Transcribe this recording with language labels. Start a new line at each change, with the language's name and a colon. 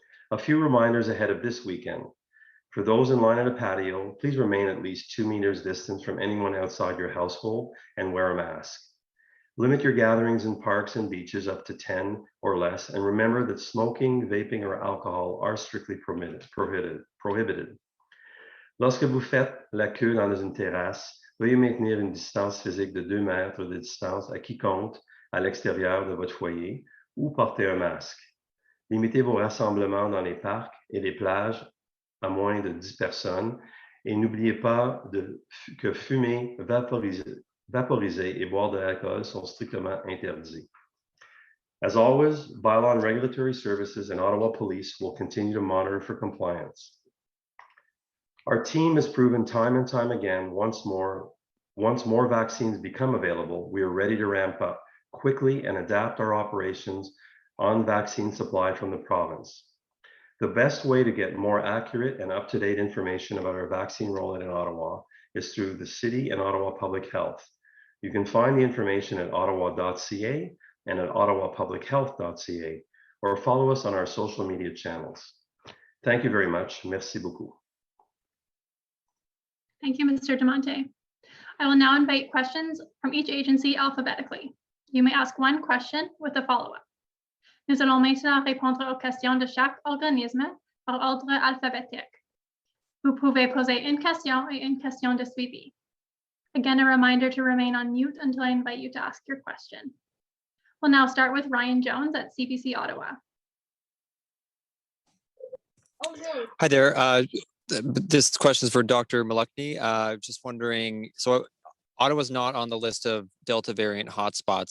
English: A few reminders ahead of this weekend. For those in line at a patio, please remain at least 2 meters distance from anyone outside your household and wear a mask. Limit your gatherings in parks and beaches up to 10 or less, and remember that smoking, vaping, or alcohol are strictly prohibited.
French: Lorsque vous faites la queue dans une terrasse, veuillez maintenir une distance physique de 2 mètres de distance à quiconque à l'extérieur de votre foyer ou portez un masque. Limitez vos rassemblements dans les parcs et les plages à moins de 10 personnes et n'oubliez pas que fumer, vaporiser et boire de l'alcool sont strictement interdits.
English: As always, bylaw and regulatory services and Ottawa Police will continue to monitor for compliance. Our team has proven time and time again, once more vaccines become available, we are ready to ramp up quickly and adapt our operations on vaccine supply from the province. The best way to get more accurate and up-to-date information about our vaccine rollout in Ottawa is through the City and Ottawa Public Health. You can find the information at ottawa.ca and at ottawapublichealth.ca, or follow us on our social media channels. Thank you very much.
French: Merci beaucoup.
English: Thank you, Mr. Demonte. I will now invite questions from each agency alphabetically. You may ask one question with a follow-up.
French: Nous allons maintenant répondre aux questions de chaque organisme par ordre alphabétique. Vous pouvez poser une question et une question de suivi.
English: Again, a reminder to remain on mute until I invite you to ask your question. We'll now start with Ryan Jones at CBC Ottawa. Hi there. This question is for Dr. Malukny. Just wondering, so Ottawa's not on the list of Delta variant hotspots.